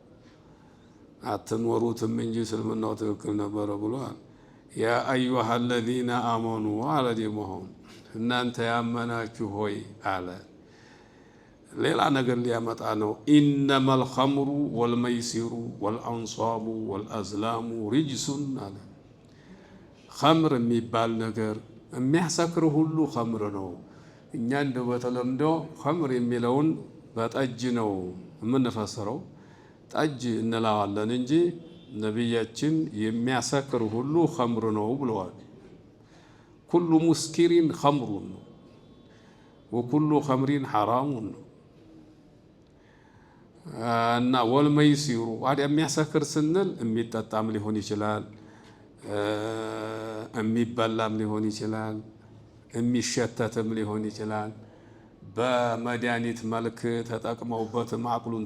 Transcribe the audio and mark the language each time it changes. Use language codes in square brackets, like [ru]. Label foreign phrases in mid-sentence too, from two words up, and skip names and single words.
[am] አትኖሩትም እንጂ እስልምናው ትክክል ነበር ብሏል [ar] يا أيها الذين آمنوا على دمهم [am] እናንተ ያመናችሁ ሆይ አለ ሌላ ነገር ሊያመጣ ነው [ar] إنما الخمر والميسر والأنصاب والأزلام رجس [am] አለ خمر የሚባል ነገር የሚያሰክር ሁሉ خمر ነው እኛ እንደው በተለምዶ خمر የሚለውን በጠጅ ነው የምንፈስረው ጠጅ እንላዋለን እንጂ ነብያችን የሚያሰክር ሁሉ خمر ነው ብለዋል [ar] كل مسكر خمر وكل خمر حرام [am] እና ወልመይሲሩ ዋዲያ የሚያሰክር ስንል የሚጠጣም ሊሆን ይችላል የሚበላም ሊሆን ይችላል የሚሸተትም ሊሆን ይችላል በመድኃኒት መልክ ተጠቅመውበት ማቅሉን